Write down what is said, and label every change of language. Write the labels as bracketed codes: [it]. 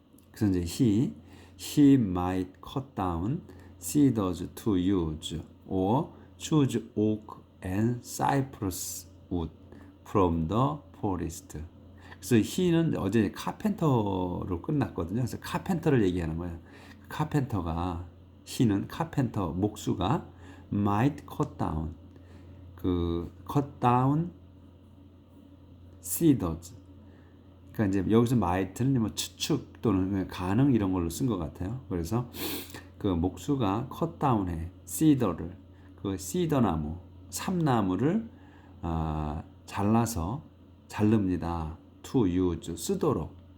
[ko] 그래서 이제 [en] he might cut down cedars to use or choose oak and cypress wood from the forest. [ko] 그래서 he는 어제 카펜터로 끝났거든요. 그래서 카펜터를 얘기하는 거예요. 카펜터가 [en] he는 [ko] 카펜터 목수가 [en] might cut down [ko] 그 [en] cut down cedars. [ko] 그러니까 이제 여기서 might는 뭐 추측 또는 가능 이런 걸로 쓴 것 같아요. 그래서 그 목수가 컷다운해 시더를 그 시더 나무 삼나무를 잘라서 자릅니다. [en] to use [ko] 쓰도록.